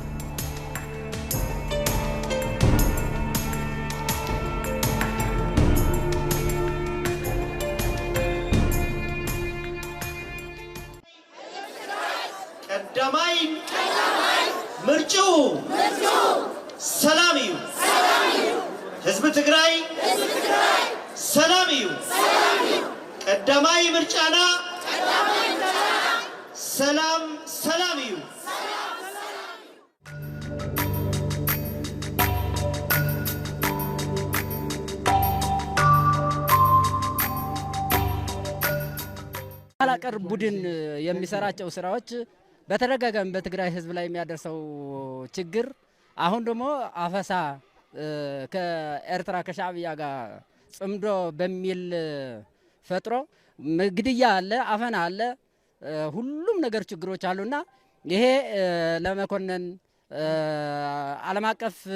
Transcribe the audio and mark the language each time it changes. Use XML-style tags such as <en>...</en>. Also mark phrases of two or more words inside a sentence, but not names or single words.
<ti>ቀዳማይ ምርጩ ሰላምዩ ህዝብ ትግራይ ሰላምዩ ቀዳማይ ምርጫና ሰላም ሰላምዩ</ti> <am>አላቀር ቡድን የሚሰራቸው ስራዎች በተደጋጋሚ በትግራይ ህዝብ ላይ የሚያደርሰው ችግር አሁን ደግሞ አፈሳ ከኤርትራ ከሻዕቢያ ጋር ጽምዶ በሚል ፈጥሮ ግድያ አለ፣ አፈና አለ፣ ሁሉም ነገር ችግሮች አሉና ይሄ ለመኮነን ዓለም አቀፍ</am>